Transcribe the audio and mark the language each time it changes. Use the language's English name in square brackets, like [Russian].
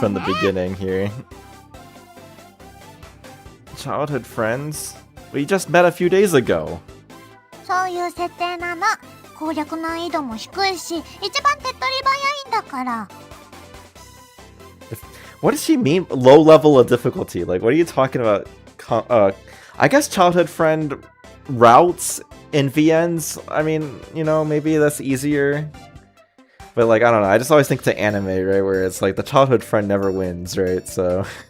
[English] from the beginning here. Childhood friends? We just met a few days ago. [Japanese] そういう設定なの。攻略難易度も低いし、一番手っ取り早いんだから。 [English] What does she mean? Low level of difficulty? Like, what are you talking about? I guess childhood friend routes in VNs. I mean, you know, maybe that's easier. But like, I don't know. I just always think to anime, right? Where it's like the childhood friend never wins, right? So...